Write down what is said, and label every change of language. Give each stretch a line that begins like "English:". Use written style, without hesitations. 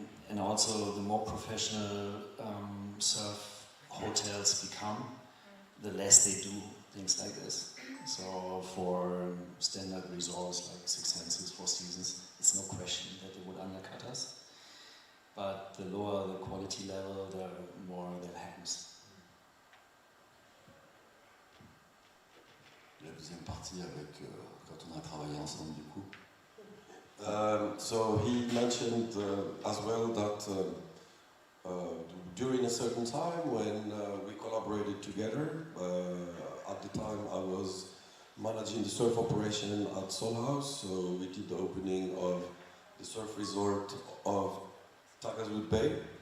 English: And also the more professional surf hotels become, the less they do things like this. So for standard resorts like Six Senses, Four Seasons, it's no question that they would undercut us. But the lower the quality level, the more that happens.
French: La deuxième partie avec quand on a travaillé ensemble du coup.
English: So he mentioned as well that during a certain time when we collaborated together, at the time I was managing the surf operation at Soul House, so we did the opening of the surf resort of Taghazout Bay.